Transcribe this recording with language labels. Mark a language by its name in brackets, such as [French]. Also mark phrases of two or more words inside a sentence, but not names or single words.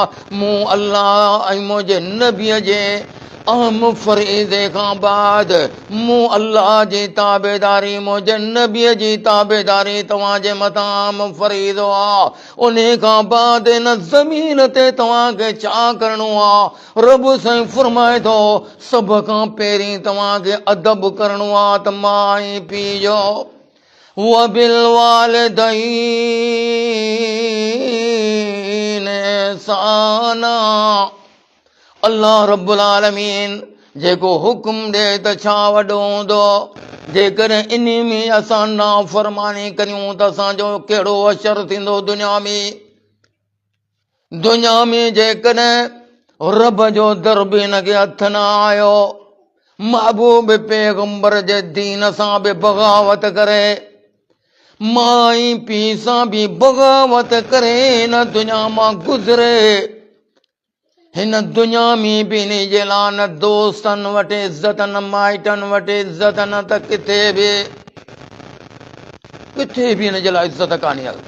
[Sindhi] मूं अल्लाह ऐं मुंहिंजे नबीअ जे अहम फरीज़े खां बाद मूं अल्लाह जी ताबेदारी, मुंहिंजे नबीअ जी ताबेदारी तव्हांजे मथां अहम फरीज़ो आहे। उन खां बाद हिन ज़मीन ते तव्हांखे छा करिणो आहे? रब साईं फरमाए थो, सभ खां पहिरीं तव्हांखे अदब करिणो आहे त माउ ऐं पीउ जो। [Arabic] وبالوالدين إحسانا, الله رب العالمين [Sindhi] जेको हुकुम ॾे त छा वॾो हूंदो। जेकॾहिं इन में असां नाफ़रमानी करियूं त असांजो कहिड़ो असर थींदो दुनिया में। दुनिया में जेकॾहिं रब जो दर बि हिनखे हथ न आयो, महबूब पैगंबर जे दीन सां बि बग़ावत करे, मां ऐं पीउ सां बि बग़ावत करे हिन दुनिया मां गुज़रे, हिन दुनिया में बि इन जे लाइ न दोस्तनि वटि इज़त, न माइटनि वटि इज़त, न त किथे बि हिन जे लाइ इज़त कान्हे।